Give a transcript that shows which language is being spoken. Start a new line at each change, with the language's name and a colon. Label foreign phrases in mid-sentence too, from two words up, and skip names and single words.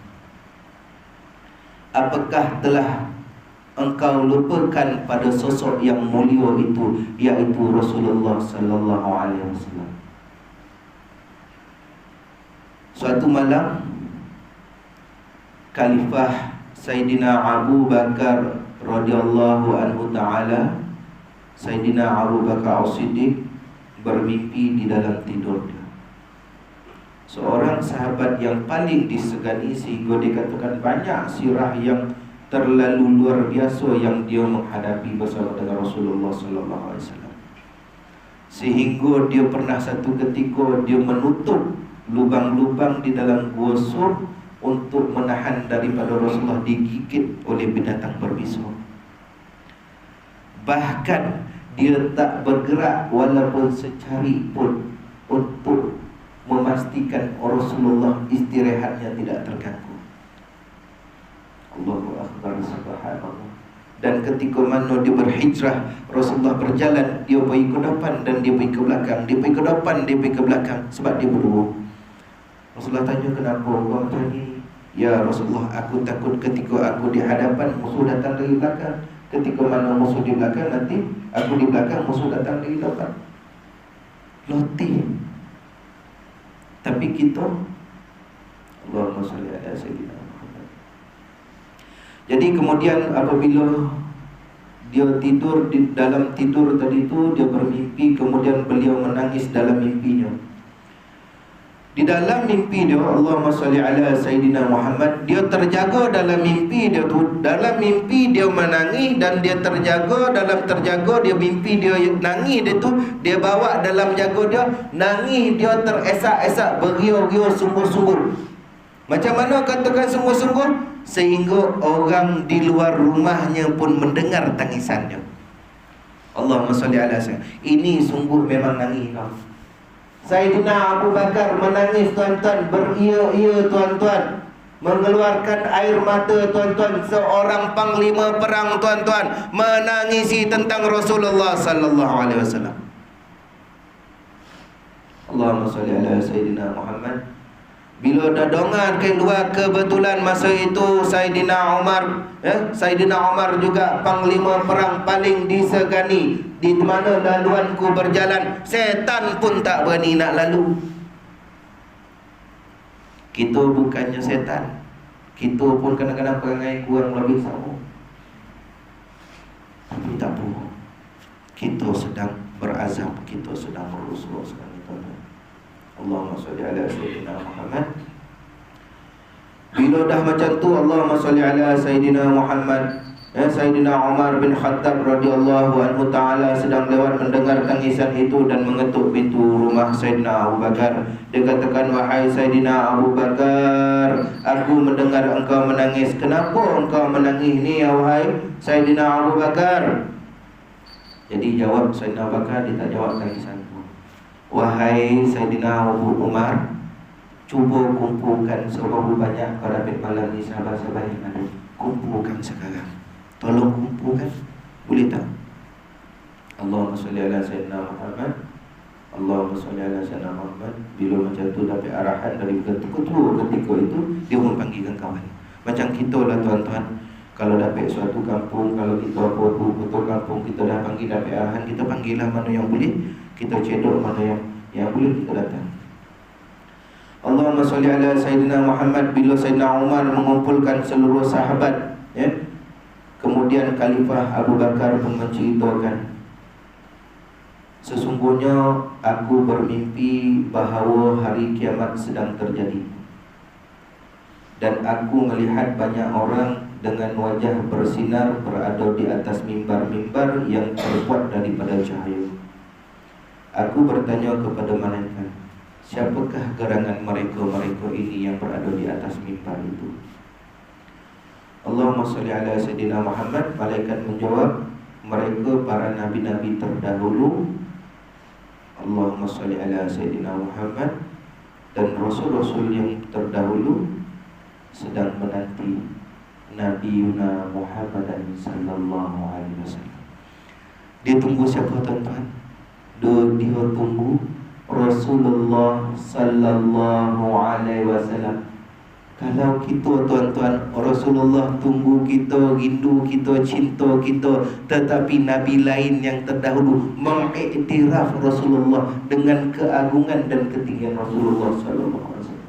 Malay: Apakah telah engkau lupakan pada sosok yang mulia itu, yaitu Rasulullah
Arabic: صلى الله عليه وسلم?
Malay: Suatu malam, Khalifah Sayyidina Abu Bakar
Arabic: رضي الله عنه تعالى,
Malay: Sayyidina Abu Bakar As-Siddiq, bermimpi di dalam tidur dia. Seorang sahabat yang paling disegani, sehingga dikatakan banyak sirah yang terlalu luar biasa yang dia menghadapi bersama dengan Rasulullah
Arabic: صلى الله عليه وسلم.
Malay: Sehingga dia pernah satu ketika dia menutup lubang-lubang di dalam gua Sur untuk menahan daripada Rasulullah digigit oleh binatang berbisa. Bahkan dia tak bergerak walaupun secari pun untuk memastikan Rasulullah istirahatnya tidak terganggu.
Arabic: الله أكبر، سبحان الله.
Malay: Dan ketika mana dia berhijrah, Rasulullah berjalan, dia pergi ke depan dan dia pergi ke belakang, dia pergi ke depan, dia pergi ke belakang, sebab dia berdua. Rasulullah tanya, kenapa kau macam ni? Ya Rasulullah, aku takut ketika aku di hadapan, musuh datang dari belakang. Ketika mana musuh di belakang, nanti aku di belakang, musuh datang dari depan. Lotih. Tapi kita,
Arabic: اللهم صل على سيدنا محمد.
Malay: Jadi kemudian apabila dia tidur, di dalam tidur tadi itu dia bermimpi, kemudian beliau menangis dalam mimpinya. Di dalam mimpi dia,
Arabic: اللهم صل على سيدنا محمد,
Malay: dia terjaga dalam mimpi dia tu. Dalam mimpi dia menangis, dan dia terjaga, dalam terjaga dia mimpi dia nangis dia tu, dia bawa dalam jaga dia, nangis dia teresak-esak, beriau-riau sungguh-sungguh. Macam mana katakan sungguh-sungguh? Sehingga orang di luar rumahnya pun mendengar tangisannya.
Arabic: اللهم صل على سيدنا.
Malay: Ini sungguh memang nangis kau. Sayyidina Abu Bakar menangis, tuan-tuan, beria-ia, tuan-tuan, mengeluarkan air mata, tuan-tuan. Seorang panglima perang, tuan-tuan, menangisi tentang Rasulullah
Arabic: صلى الله عليه وسلم. اللهم صل على سيدنا محمد.
Malay: Bila dah dongan keluar, kebetulan masa itu Sayyidina Umar, Sayyidina Umar juga panglima perang paling disegani. Di mana laluanku berjalan, setan pun tak berani nak lalu. Kita bukannya setan, kita pun kadang-kadang perangai kurang lebih sama. Tapi tak apa, kita sedang berazam, kita sedang berusaha sekarang.
Arabic: اللهم صل على سيدنا محمد.
Malay: Bila dah macam tu,
Arabic: اللهم صل على سيدنا محمد,
Malay: Sayyidina Umar bin Khattab
Arabic: رضي الله عنه تعالى
Malay: sedang lewat mendengar tangisan itu dan mengetuk pintu rumah Sayyidina Abu Bakar. Dia katakan, wahai Sayyidina Abu Bakar, aku mendengar engkau menangis. Kenapa engkau menangis ni, ya wahai Sayyidina Abu Bakar? Jadi jawab Sayyidina Abu Bakar, dia tak jawab tangisan. Wahai Sayyidina Abu Umar, cuba kumpulkan seberapa banyak kau dapat malam ni sahabat-sahabat yang ada. Kumpulkan sekarang. Tolong kumpulkan. Boleh tak?
Arabic: اللهم صل على سيدنا محمد. اللهم صل على سيدنا محمد.
Malay: Bila macam tu dapat arahan dari ketua ketika itu, dia pun panggilkan kawan. Macam kita lah, tuan-tuan, kalau dapat suatu kampung, kalau kita apa betul kampung, kita dah panggil, dapat arahan, kita panggil lah mana yang boleh, kita cedok mana yang boleh, kita datang.
Arabic: اللهم صل على سيدنا محمد.
Malay: Bila Sayyidina Umar mengumpulkan seluruh sahabat, kemudian Khalifah Abu Bakar pun menceritakan, sesungguhnya aku bermimpi bahawa hari kiamat sedang terjadi, dan aku melihat banyak orang dengan wajah bersinar berada di atas mimbar-mimbar yang terbuat daripada cahaya. Aku bertanya kepada malaikat, Siapakah gerangan mereka-mereka ini yang berada di atas mimbar itu?
Arabic: اللهم صل على سيدنا محمد.
Malay: Malaikat menjawab, mereka para nabi-nabi terdahulu.
Arabic: اللهم صل على سيدنا محمد.
Malay: Dan rasul-rasul yang terdahulu sedang menanti Nabi Yuna Muhammadan
Arabic: صلى الله عليه وسلم.
Malay: Dia tunggu siapa tuan-tuan? Dia tunggu Rasulullah
Arabic: صلى الله عليه وسلم.
Malay: Kalau kita tuan-tuan, Rasulullah tunggu kita, rindu kita, cinta kita, tetapi Nabi lain yang terdahulu mengiktiraf Rasulullah dengan keagungan dan ketinggian Rasulullah
Arabic: صلى الله عليه وسلم.